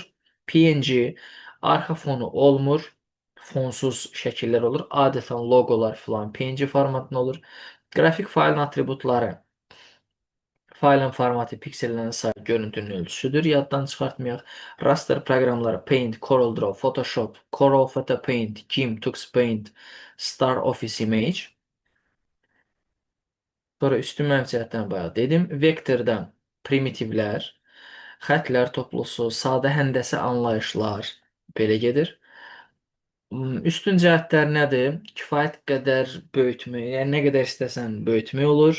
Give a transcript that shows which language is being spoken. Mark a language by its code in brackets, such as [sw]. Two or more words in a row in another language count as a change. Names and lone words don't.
[az] PNG arxa fonu olmur, fonsuz şəkillər olur. Adətən loqolar filan PNG formatında olur. Qrafik faylın atributları faylın formatı, piksellərin sayı, görüntünün ölçüsüdür. Yaddan çıxartmayaq. Raster proqramları Paint, CorelDRAW, Photoshop, Corel Photo Paint, GIMP, Tux Paint, Star Office Image. Sonra üstün mənfi cəhətlərini bayaq dedim. Vektordan primitivlər, xəttlər toplusu, sadə həndəsə anlayışlar belə gedir. Üstün cəhətlər nədir? Kifayət qədər böyütmə, yəni nə qədər istəsən böyütmək olur.